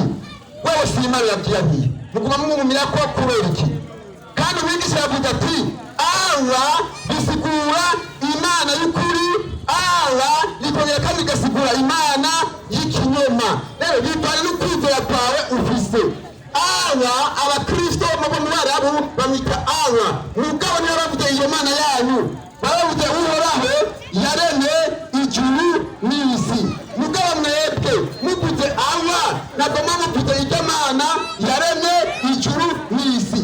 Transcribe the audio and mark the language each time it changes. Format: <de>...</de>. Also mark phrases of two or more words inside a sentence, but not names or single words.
<rn>Wewe si imana yabwiye muguma mwumumira ko kubera iki? Kandi umwigisha yavuze ati Allah bisigura imana y'ukuri, Allah likongera kandi gasigura imana y'ikinyoma. Rero bipana n'ukwizera kwawe ufise. Allah abakristo mu Barabu bamwita Allah. Mugabo niyo bavuze iyo mana yanyu baravuze Uhoraho yaremye ijuru n'isi. Mugabo mwebwe muvuze Allah ntabwo muvuze ijya mana yaremye ijuru n'isi.</rn>